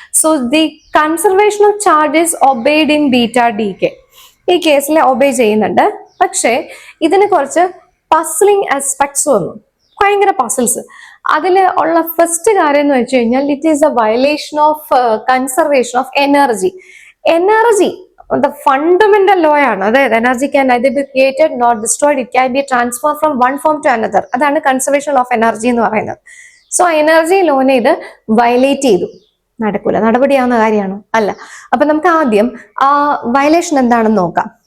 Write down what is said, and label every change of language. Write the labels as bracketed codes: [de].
[en] So the conservation of charge is obeyed in beta decay. [ml] ഈ കേസിൽ obey ചെയ്യുന്നുണ്ട്. പക്ഷേ ഇതിന് കുറച്ച് പസിലിംഗ് ആസ്പെക്ട്സ് വന്നു, ഭയങ്കര പസിൽസ്. അതിൽ ഉള്ള ഫസ്റ്റ് കാര്യം എന്ന് വെച്ച് കഴിഞ്ഞാൽ [en] It is a violation of conservation of energy. Energy the fundamental law ആണ്, അതായത് energy can neither be created nor destroyed, it can be transformed from one form to another. [ml] അതാണ് കൺസർവേഷൻ ഓഫ് എനർജി എന്ന് പറയുന്നത്. So energy ലോനെ ഇത് violate ചെയ്തു. നടക്കൂല, നടപടിയാവുന്ന കാര്യമാണോ? അല്ല. അപ്പൊ നമുക്ക് ആദ്യം ആ വയലേഷൻ എന്താണെന്ന് നോക്കാം.